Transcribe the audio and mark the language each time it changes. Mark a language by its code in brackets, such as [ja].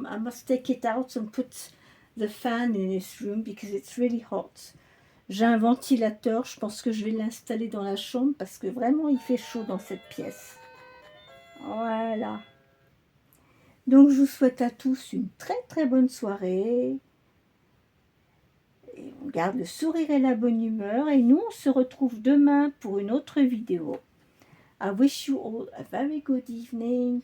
[en] I must take it out and put the fan in this room because it's really hot. [fr] J'ai un ventilateur, je pense que je vais l'installer dans la chambre parce que vraiment il fait chaud dans cette pièce. Voilà. Donc je vous souhaite à tous une très très bonne soirée. Et on garde le sourire et la bonne humeur. Et nous on se retrouve demain pour une autre vidéo. [en] I wish you all a very good evening.